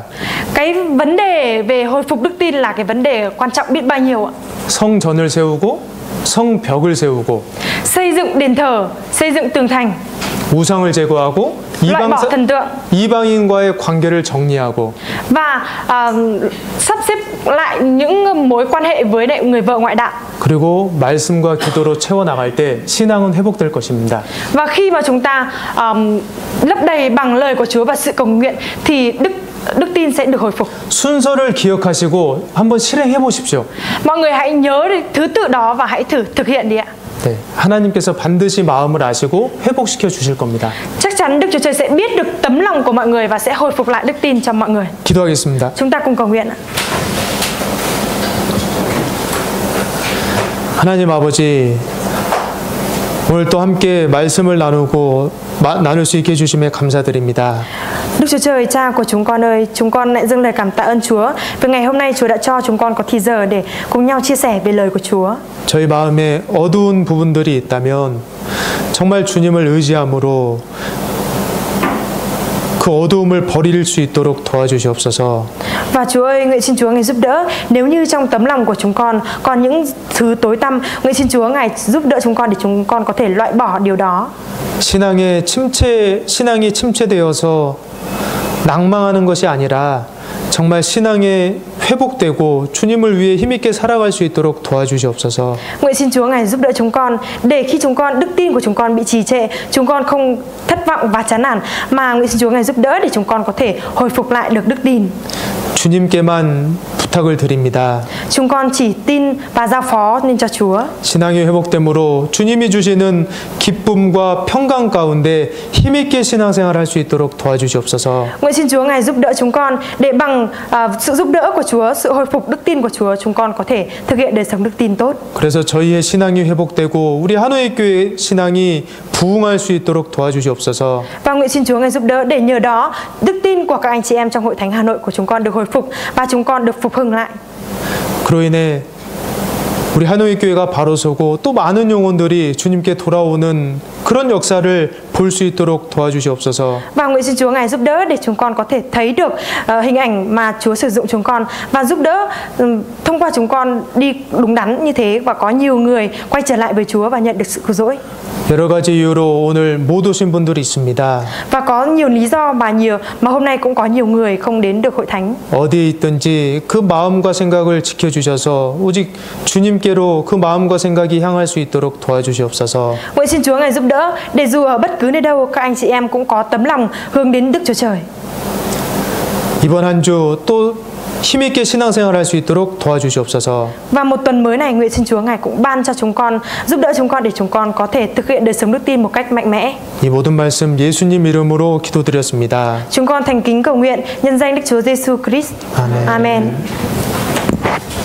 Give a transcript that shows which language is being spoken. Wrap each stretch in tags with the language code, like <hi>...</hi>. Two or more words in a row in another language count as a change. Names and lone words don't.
<vi>Cái vấn đề về hồi phục đức tin là cái vấn đề quan trọng biết bao nhiêu ạ.</vi> <ko>성전을 세우고 성벽을 세우고</ko> <vi>Xây dựng đền thờ, xây dựng tường thành,</vi> <ko>우상을 제거하고</ko> <vi>loại bỏ thần tượng</vi> <ko>이방인과의 관계를 정리하고</ko> <vi>và sắp xếp lại những mối quan hệ với người vợ ngoại đạo.</vi> <ko>그리고 말씀과 기도로 채워나갈 때 신앙은 회복될 것입니다.</ko> <vi>Và khi mà chúng ta lấp đầy bằng lời của Chúa và sự cầu nguyện thì đức tin sẽ được hồi phục.</vi> <ko>순서를 기억하시고 한번 실행해 보십시오.</ko> <vi>Mọi người hãy nhớ thứ tự đó và hãy thử thực hiện đi ạ.</vi> <ko>네, 하나님께서 반드시 마음을 아시고 회복시켜 주실 겁니다.</ko> <vi>Chắc chắn Đức Chúa Trời sẽ biết được tấm lòng của mọi người và sẽ hồi phục lại đức tin cho mọi người.</vi> <ko>기도하겠습니다.</ko> <vi>Chúng ta cùng cầu nguyện ạ.</vi> <ko>하나님 아버지, 오늘 또 함께 말씀을 나눌 수 있게 해주심에 감사드립니다.</ko> <vi>Đức Chúa Trời, Cha của chúng con ơi, chúng con lại dâng lời cảm tạ ơn Chúa vì ngày hôm nay Chúa đã cho chúng con có thì giờ để cùng nhau chia sẻ về lời của Chúa.</vi> <ko>저희 마음에 어두운 부분들이 있다면 정말 주님을 의지함으로 그 어두움을 버릴 수 있도록 도와주시옵소서.</ko> <vi>Và Chúa ơi, nguyện xin Chúa Ngài giúp đỡ. Nếu như trong tấm lòng của chúng con còn những thứ tối tăm, nguyện xin Chúa Ngài giúp đỡ chúng con để chúng con có thể loại bỏ điều đó.</vi> <ko>신앙이 침체되어서 낭망하는 것이 아니라 정말 신앙에 회복되고 주님을 위해 힘있게 살아갈 수 있도록 도와주시옵소서.</ko> <vi>Nguyện xin Chúa Ngài giúp đỡ chúng con để khi đức tin của chúng con bị trì trệ, chúng con không thất vọng và chán nản, mà nguyện xin Chúa Ngài giúp đỡ để chúng con có thể hồi phục lại được đức tin.</vi> <ko>주님께만 부탁을 드립니다.</ko> <vi>Chúng con chỉ tin và giao phó nên cho Chúa.</vi> <ko>신앙의 회복됨으로 주님이 주시는 기쁨과 평강 가운데 힘있게 신앙생활할 수 있도록 도와주시옵소서.</ko> <vi>Nguyện xin Chúa Ngài giúp đỡ chúng con để bằng sự giúp đỡ của Chúa, sự hồi phục đức tin của Chúa, chúng con có thể thực hiện đời sống đức tin tốt.</vi> <ko>그래서 저희의 신앙이 회복되고 우리 한우의 교회 신앙이 부흥할 수 있도록 도와주시옵소서.</ko> <vi>Và nguyện xin Chúa Ngài giúp đỡ để nhờ đó đức tin của các anh chị em trong hội thánh Hà Nội của chúng con được hồi phục và chúng con được phục hưng lại.</vi> <ko>그로 인해 우리 한우의 교회가 바로 서고 또 많은 영혼들이 주님께 돌아오는 그런 역사를 볼 수 있도록 도와주시옵소서.</ko> <vi>Và nguyện xin Chúa Ngài giúp đỡ để chúng con có thể thấy được hình ảnh mà Chúa sử dụng chúng con và giúp đỡ thông qua chúng con đi đúng đắn như thế và có nhiều người quay trở lại với Chúa và nhận được sự cứu rỗi.</vi> <ko>여러 가지 이유로 오늘 못 오신 분들이 있습니다.</ko> <vi>Và có nhiều lý do mà hôm nay cũng có nhiều người không đến được hội thánh.</vi> <ko>어디에 있든지 그 마음과 생각을 지켜주셔서 오직 주님께로 그 마음과 생각이 향할 수 있도록 도와주시옵소서.</ko> <vi>Nguyện xin Chúa Ngài giúp đỡ để dù ở bất cứ nơi đâu các anh chị em cũng có tấm lòng hướng đến Đức Chúa Trời.</vi> <ko>이번 한 주 또 힘있게 신앙생활할 수 있도록 도와주시옵소서.</ko> <vi>Và một tuần mới này, nguyện xin Chúa Ngài cũng ban cho chúng con, giúp đỡ chúng con để chúng con có thể thực hiện đời sống đức tin một cách mạnh mẽ.</vi> <ko>이 모든 말씀 예수님 이름으로 기도드렸습니다.</ko> <vi>Chúng con thành kính cầu nguyện nhân danh Đức Chúa Giêsu Christ.</vi> <ko>아멘.</ko> <vi>Amen.</vi>